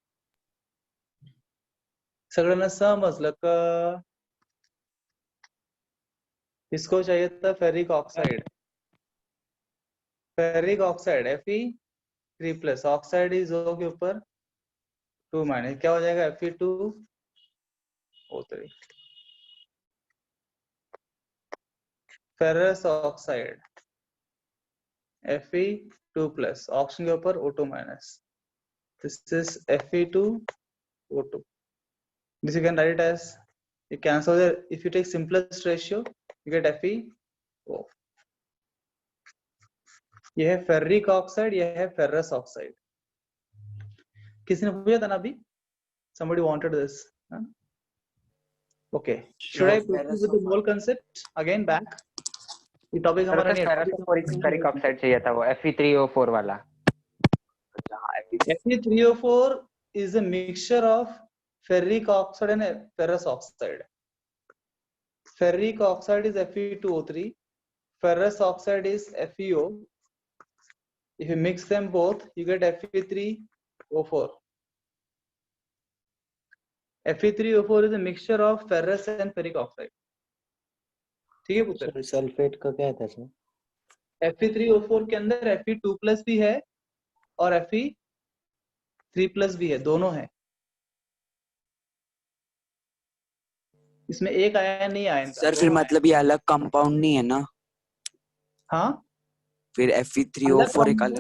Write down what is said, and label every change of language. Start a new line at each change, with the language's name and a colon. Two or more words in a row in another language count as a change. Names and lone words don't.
Marathi: सगळ्यांना समजलं का?
Hindi: इसको चाहिए था
English: ferric oxide, ferric oxide Fe3 plus, oxide is O
Hindi: के ऊपर 2 माइनस, क्या हो जाएगा? Fe2O3।
English: ferrous oxide Fe2 plus,
Hindi: ऑक्सीजन के ऊपर O2 माइनस,
English: this is Fe2O2। this you can write it as, you cancel the, if you take simplest ratio you get FeO।
Hindi: यह है
English: ferric oxide,
Hindi: यह है
English: ferrous oxide.
Hindi: किसी ने पूछा था ना अभी,
English: somebody wanted this, huh? Okay, should I proceed with the mole concept again back?
Hindi: ये टॉपिक हमारा नहीं है।
English: ferric oxide
Hindi: चाहिए था वो Fe3O4 वाला।
English: Fe3O4 is a mixture of ferric oxide and ferrous oxide. Ferric oxide is Fe2O3, ferrous oxide is FeO. If you mix them both, you get Fe3O4. Fe3O4 is a mixture of ferrous and ferric oxide.
Hindi: ठीक है पुत्र? सर सल्फेट का क्या था सर? Fe3O4 के अंदर Fe2 प्लस भी है और Fe3 प्लस भी है, दोनों है। इसमें एक आयन नहीं आयन सर फिर मतलब ये अलग कंपाउंड नहीं है ना? हाँ, फिर Fe3O4 एक अलग